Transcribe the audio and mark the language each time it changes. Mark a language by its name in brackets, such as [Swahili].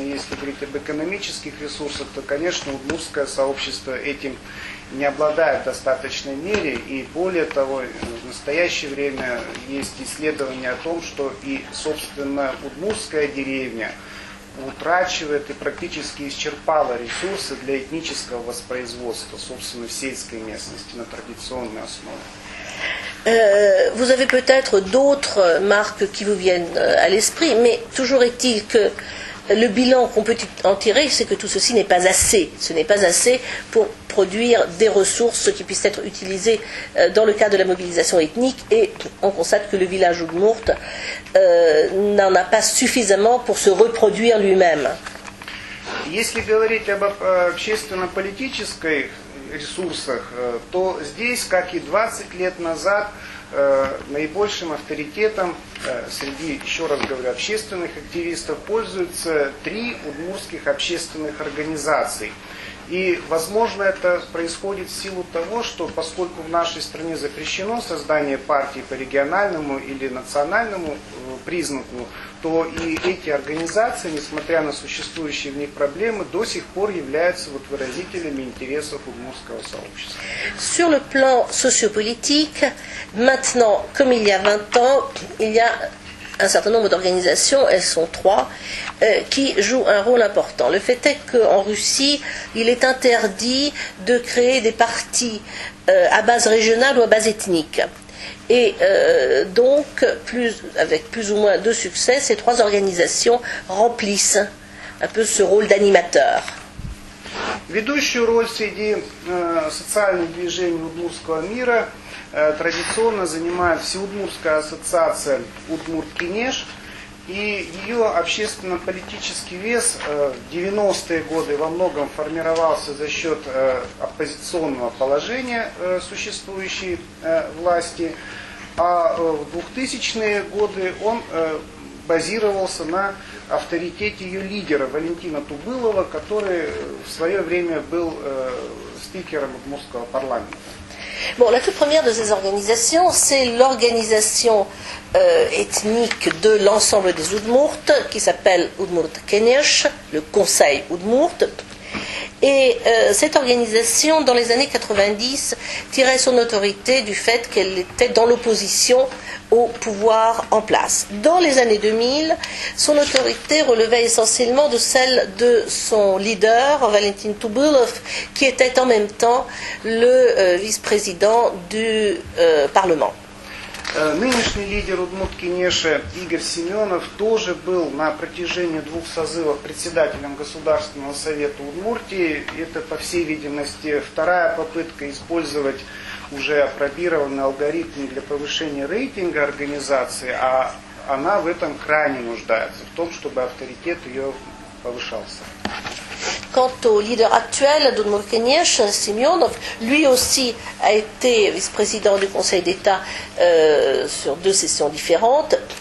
[Russian] Если говорить об экономических ресурсах, то, конечно, удмуртское сообщество этим не обладает в достаточной мере, и более того, в настоящее время есть исследования о том, что и, собственно, удмуртская деревня утрачивает и практически исчерпала ресурсы для этнического воспроизводства, собственно, в сельской местности на традиционной основе. [French] Vous avez peut-être d'autres marques qui vous viennent à l'esprit, mais toujours est-il que le bilan qu'on peut en tirer, c'est que tout ceci n'est pas assez. Ce n'est pas assez pour produire des ressources qui puissent être utilisées dans le cadre de la mobilisation ethnique, et on constate que le village Udmurt n'en a pas suffisamment pour se reproduire lui-même. [Russian] Если говорить об общественно-политической ресурсах, то здесь, как и 20 лет назад, наибольшим авторитетом среди, еще раз говорю, общественных активистов пользуются 3 удмуртских общественных организаций. И, возможно, это происходит в силу того, что поскольку в нашей стране запрещено создание партий по региональному или национальному признаку, то и эти организации, несмотря на существующие в них проблемы, до сих пор являются выразителями интересов удмуртского сообщества. [French] Sur le plan sociopolitique, maintenant, comme il y a 20 ans, il y a un certain nombre d'organisations, elles sont 3, qui jouent un rôle important. Le fait est qu'en Russie, il est interdit de créer des partis à base régionale ou à base ethnique. Et donc, avec plus ou moins de succès, ces 3 organisations remplissent un peu ce rôle d'animateur. [Russian] Ведущую роль среди социальных движений удмуртского мира традиционно занимает Всеудмуртская ассоциация Удмурт-Кенеш, и ее общественно-политический вес в 90-е годы во многом формировался за счет оппозиционного положения существующей власти, а в 2000-е годы он базировался на авторитете ее лидера Валентина Тубылова, который в свое время был спикером удмуртского парламента. [French] Bon, la toute première de ces organisations, c'est l'organisation ethnique de l'ensemble des Udmurt, qui s'appelle Udmurt-Kenesh, le Conseil Udmurt. Et cette organisation, dans les années 90, tirait son autorité du fait qu'elle était dans l'opposition au pouvoir en place. Dans les années 2000, son autorité relevait essentiellement de celle de son leader, Valentin Tubulov, qui était en même temps le vice-président du Parlement. [Russian] Нынешний лидер Удмурт-Кенеша Игорь Семенов тоже был на протяжении 2 созывов председателем Государственного совета Удмуртии. Это, по всей видимости, 2-я попытка использовать уже опробированный алгоритм для повышения рейтинга организации, а она в этом крайне нуждается, в том, чтобы авторитет ее повышался. [French] Quant au leader actuel d'Udmurt Kenyech, Semyonov, lui aussi a été vice-président du Conseil d'État sur 2 sessions différentes.